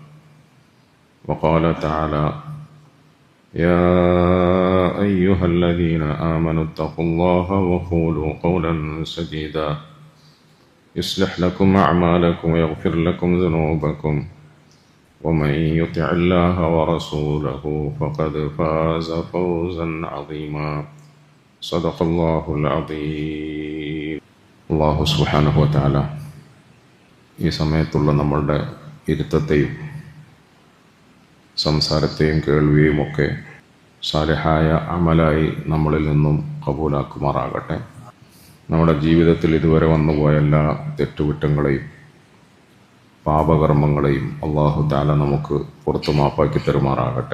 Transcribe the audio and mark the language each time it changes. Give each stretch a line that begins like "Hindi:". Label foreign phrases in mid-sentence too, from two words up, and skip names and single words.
Arabic: وقال تعالى: يا أيها الذين آمنوا اتقوا الله وقولوا قولا سديدا يصلح لكم أعمالكم ويغفر لكم ذنوبكم ومن يطع الله ورسوله فقد فاز فوزا عظيما. صدق الله العظيم. الله سبحانه وتعالى
Malayalam: ഈ സമയത്തുള്ള നമ്മളുടെ ഇരുത്തത്തെയും സംസാരത്തെയും കേൾവിയും ഒക്കെ സാലിഹായ അമലായി നമ്മളിൽ നിന്നും കബൂലാക്കുമാറാകട്ടെ. നമ്മുടെ ജീവിതത്തിൽ ഇതുവരെ വന്നുപോയ എല്ലാ തെറ്റുകുറ്റങ്ങളെയും പാപകർമ്മങ്ങളെയും
Arabic: الله تعالى
Malayalam: നമുക്ക് പുറത്തു മാപ്പാക്കി തരുമാറാകട്ടെ.